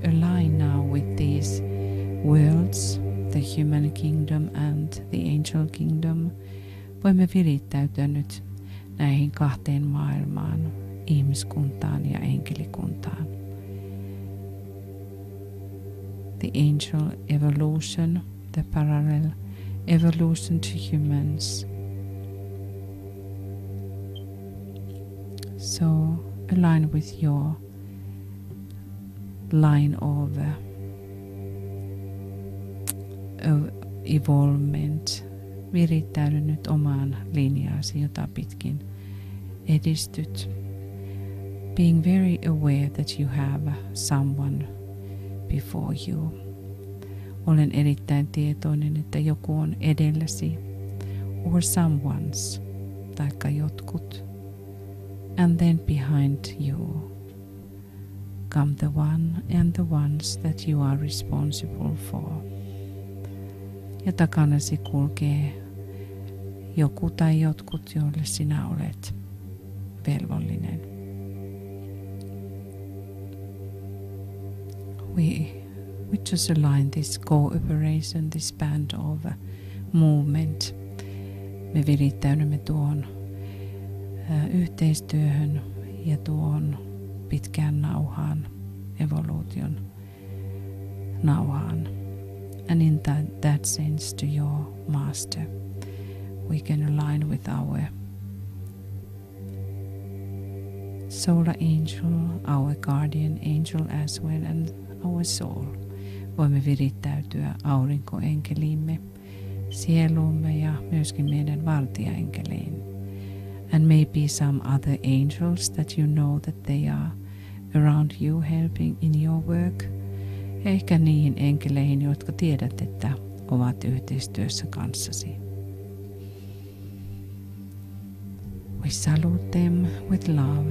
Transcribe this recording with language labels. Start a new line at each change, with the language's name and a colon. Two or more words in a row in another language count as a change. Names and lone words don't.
English: align now with these worlds, the human kingdom and the angel kingdom.
Finnish: Voimme virittäytyä nyt näihin kahteen maailmaan, ihmiskuntaan ja enkelikuntaan.
English: The angel evolution, the parallel evolution to humans. So align with your line of evolvement.
Finnish: Virittäydy nyt omaan linjaasi, jota pitkin edistyt.
English: Being very aware that you have someone before you.
Finnish: Olen erittäin tietoinen, että joku on edelläsi,
English: or someone's,
Finnish: taikka jotkut.
English: And then behind you come the one and the ones that you are responsible for.
Finnish: Ja takanasi kulkee joku tai jotkut, joille sinä olet velvollinen.
English: We just align this cooperation, this band of movement.
Finnish: Me virittäydymme tuohon yhteistyöhön ja tuohon pitkään nauhaan, evoluution nauhaan.
English: And in that sense to your master, we can align with our solar angel, our guardian angel as well, and our soul.
Finnish: Voimme virittäytyä aurinkoenkeliimme, sieluumme ja myöskin meidän vartijaenkeliin.
English: And maybe some other angels that you know that they are around you helping in your work.
Finnish: Ehkä niihin enkeleihin, jotka tiedät, että ovat yhteistyössä kanssasi.
English: We salute them with love.